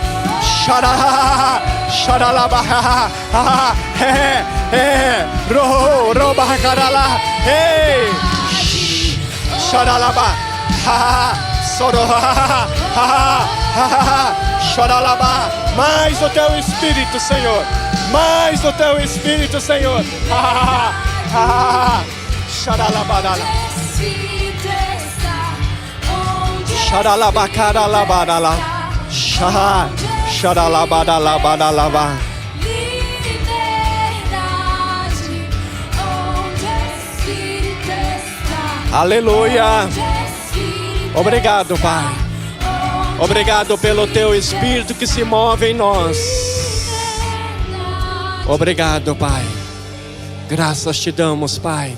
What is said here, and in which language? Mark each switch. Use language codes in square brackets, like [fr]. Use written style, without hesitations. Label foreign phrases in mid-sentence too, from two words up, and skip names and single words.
[pt] Xaralaba. Robacarala. Ei. Xaralaba. Choralaba. Mais do teu Espírito, Senhor. Mais do teu Espírito, Senhor. Xaralabarala. Xaralabacaralabarala. Xaralabaralabaralaba. Aleluia. Obrigado, Pai. Obrigado pelo teu Espírito que se move em nós. Obrigado, Pai. Graças te damos, Pai.